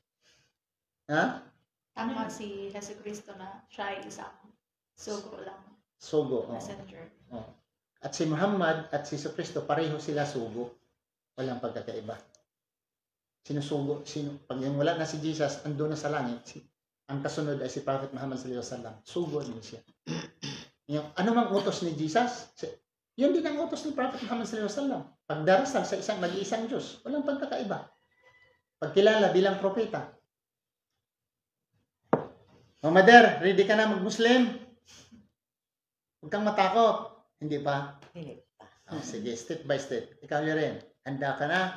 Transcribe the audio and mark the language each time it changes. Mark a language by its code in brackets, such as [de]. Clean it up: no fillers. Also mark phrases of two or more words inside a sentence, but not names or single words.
[tl] Tama si Jesucristo na siya ay isang sugo lang. Sugo. Oh. messenger. Oh. At si Muhammad at si Jesucristo, pareho sila sugo. Walang pagkakaiba. Sinusugo, pag yung wala na si Jesus, ando na sa langit, ang kasunod ay si Prophet Muhammad [ar] صلى الله عليه وسلم. [tl] Sugo din siya. Yung anumang utos ni Jesus, yun din ang utos ni Prophet Muhammad [ar] صلى الله عليه وسلم. [tl] Pagdarasal sa mag-iisang Diyos, walang pagkakaiba. Pagkilala bilang propeta. Mother, ready ka na mag-Muslim? Huwag kang matakot. Hindi pa? Hindi pa. Sige, [en] step by step. [tl] Ikaw rin. Handa ka na?